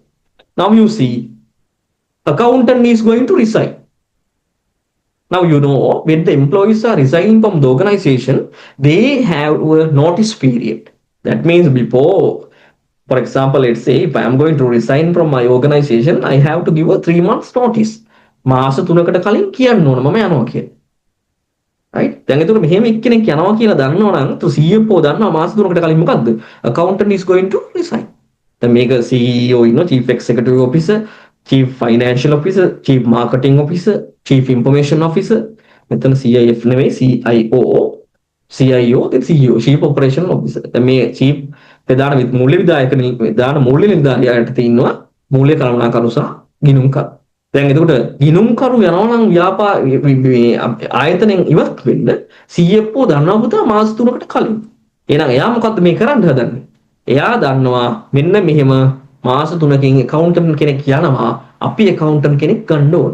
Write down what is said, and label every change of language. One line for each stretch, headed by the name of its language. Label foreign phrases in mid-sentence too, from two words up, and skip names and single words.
English: Now you see, accountant is going to resign. Now you know when the employees are resigning from the organization, they have a notice period. That means before, for example, let's say if I am going to resign from my organization, I have to give a 3 months notice.
Sinhala: මාස 3කට කලින් කියන්න ඕන මම යනවා කියලා.
English: right?
Sinhala: දැන් එතකොට මෙහෙම එක්කෙනෙක් යනවා කියලා දන්නවා නම් તો CFO දන්නවා මාස 3කට කලින් මොකද්ද?
English: accountant is going to resign.
Sinhala: දැන් මේක CEO ඉන්නවා,
English: chief executive officer, chief financial officer, chief marketing officer, chief information officer. මෙතන CIF නෙවෙයි CIO, CIO then CEO, chief operational officer.
Sinhala: දැන් මේ chief ප්‍රධාන මූල්‍ය විධායක ප්‍රධාන මූල්‍ය නිලධාරියාට ඉන්නවා මූල්‍ය කළමනාකරු සහ ගිණුම්කරු. දැන් එතකොට ගිණුම්කරු යනවා නම් ආයතනයෙන් ඉවත් වෙන්න CFO දන්නවා පුතා මාස 3කට කලින්. එහෙනම් එයා මොකද්ද මේ කරන්න හදන්නේ? එයා දන්නවා මෙන්න මෙහෙම මාස 3කින් accountant කෙනෙක් යනවා, අපි accountant කෙනෙක් ගන්න ඕන.